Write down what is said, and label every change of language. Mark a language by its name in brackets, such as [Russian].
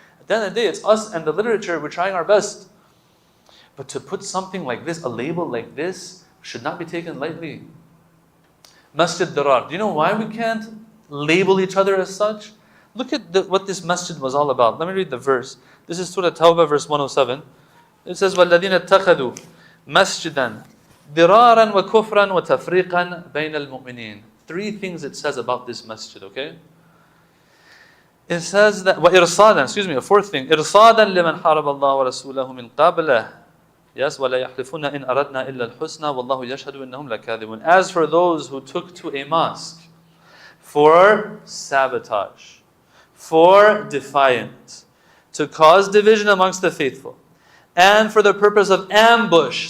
[English] At the end of the day, it's us and the literature. We're trying our best. But to put something like this, a label like this, should not be taken lightly. Masjid Dirar. Do you know why we can't label each other as such? Look at what this masjid was all about. Let me read the verse. This is Surah Tawbah, verse 107. It says, [Arabic] وَالَّذِينَ اتَّخَذُوا مَسْجِدًا دِرَارًا وَكُفْرًا وَتَفْرِيقًا بَيْنَ الْمُؤْمِنِينَ. [English] Three things it says about this masjid, okay? It says that, a fourth thing. [Arabic] إِرْصَادًا لِمَنْ حَارَبَ اللَّهَ وَرَسُولَهُ مِنْ قَبْلَهُ. Yes, وَلَا يَحْلِفُونَ إِنْ أَرَدْنَا إِلَّا الْحُسْنَى وَاللَّهُ يَشْهَدُ إِنَّهُمْ لَكَاذِبُونَ. [English] As for those who took to a mosque for sabotage, for defiance, to cause division amongst the faithful, and for the purpose of ambush.